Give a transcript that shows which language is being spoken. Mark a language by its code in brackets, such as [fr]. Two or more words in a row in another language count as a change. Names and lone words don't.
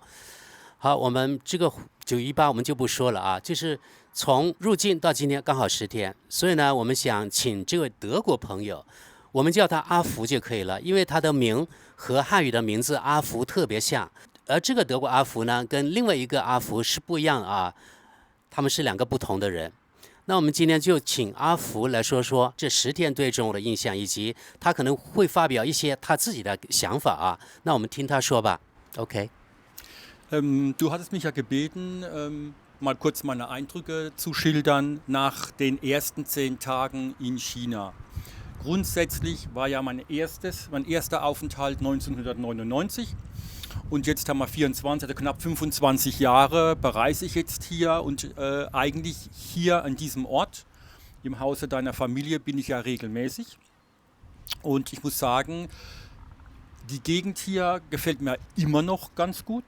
[zh] 好，我们这个918我们就不说了啊，就是从入境到今天刚好10天，所以呢，我们想请这位德国朋友，我们叫他阿福就可以了，因为他的名和汉语的名字阿福特别像。而这个德国阿福呢，跟另外一个阿福是不一样啊，他们是2个不同的人。那我们今天就请阿福来说说这10天对中国的印象，以及他可能会发表一些他自己的想法啊。那我们听他说吧。OK。 [de] Du hattest mich ja gebeten, mal kurz meine Eindrücke zu schildern nach den ersten 10 Tagen in China. Grundsätzlich war ja mein erster Aufenthalt 1999 und jetzt haben wir 24, also knapp 25 Jahre bereise ich jetzt hier und eigentlich hier an diesem Ort, im Hause deiner Familie, bin ich ja regelmäßig und ich muss sagen, die Gegend hier gefällt mir immer noch ganz gut.